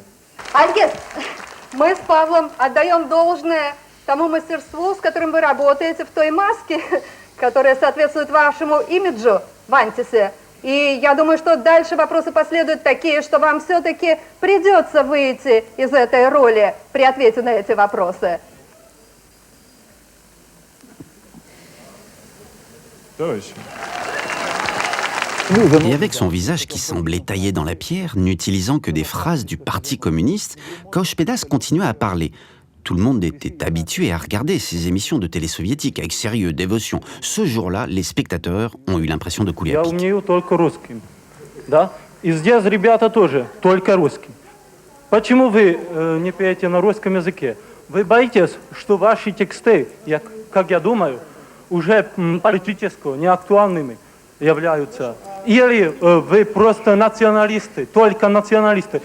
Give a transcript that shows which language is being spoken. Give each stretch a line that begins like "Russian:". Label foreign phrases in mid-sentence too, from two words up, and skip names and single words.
Russian: Альгис, мы с Павлом отдаем должное тому мастерству, с которым вы работаете в той маске, которая соответствует вашему имиджу в Антисе. И я думаю, что дальше вопросы последуют такие, что вам все-таки придется выйти из этой роли при ответе на эти вопросы.
French: Et avec son visage qui semblait taillé dans la pierre, n'utilisant que des phrases du Parti communiste, Kauspédas continua à parler. Tout le monde était habitué à regarder ces émissions de télé soviétiques avec sérieux, dévotion. Ce jour-là, les spectateurs ont eu l'impression de couler à pic.
Russian: И здесь ребята тоже, только русский. Почему вы не пеете на русском языке? Вы боитесь, что ваши тексты, как я думаю, уже политически неактуальными являются. Или вы просто националисты, только националисты.